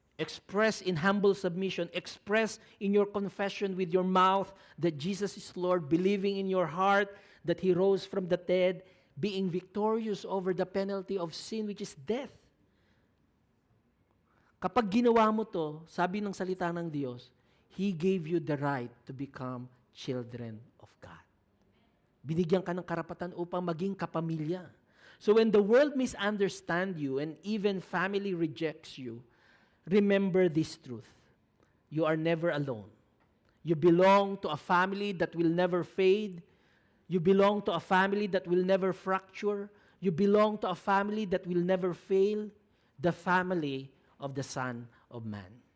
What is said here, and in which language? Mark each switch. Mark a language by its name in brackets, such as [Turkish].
[English] Express in humble submission. Express in your confession with your mouth that Jesus is Lord, believing in your heart that He rose from the dead, being victorious over the penalty of sin, which is death. [Filipino] Kapag ginawa mo to, sabi ng salita ng Diyos, [English] He gave you the right to become children of God. [Filipino] Binigyan ka ng karapatan upang maging kapamilya. [English] So when the world misunderstands you and even family rejects you, remember this truth. You are never alone. You belong to a family that will never fade. You belong to a family that will never fracture. You belong to a family that will never fail. The family of the Son of Man.